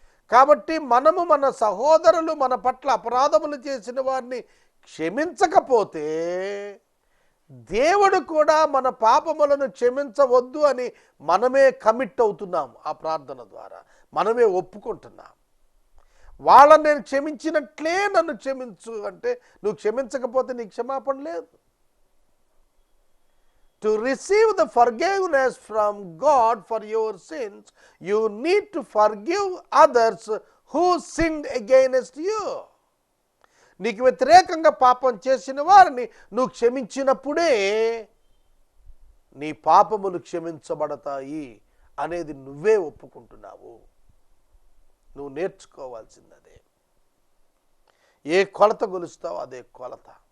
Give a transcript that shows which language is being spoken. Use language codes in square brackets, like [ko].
[te] కాబట్టి మనము మన సహోదరులు మన పట్ల అపరాధములు చేసిన వారిని క్షమించకపోతే దేవుడు కూడా మన పాపములను క్షమించవద్దు అని మనమే కమిట్ అవుతున్నాం. ఆ ప్రార్థన ద్వారా మనమే ఒప్పుకుంటున్నాం. వాళ్ళని నేను క్షమించినట్లే నన్ను క్షమించు అంటే నువ్వు క్షమించకపోతే నీకు క్షమాపణ లేదు. [en] To receive the forgiveness from God for your sins, you need to forgive others who sinned against you. [te] నీకు వ్యతిరేకంగా పాపం చేసిన వారిని నువ్వు క్షమించినప్పుడే నీ పాపములు క్షమించబడతాయి అనేది నువ్వే ఒప్పుకుంటున్నావు. నువ్వు నేర్చుకోవాల్సిందే. ఏ కొలత కొలుస్తావో అదే కొలత.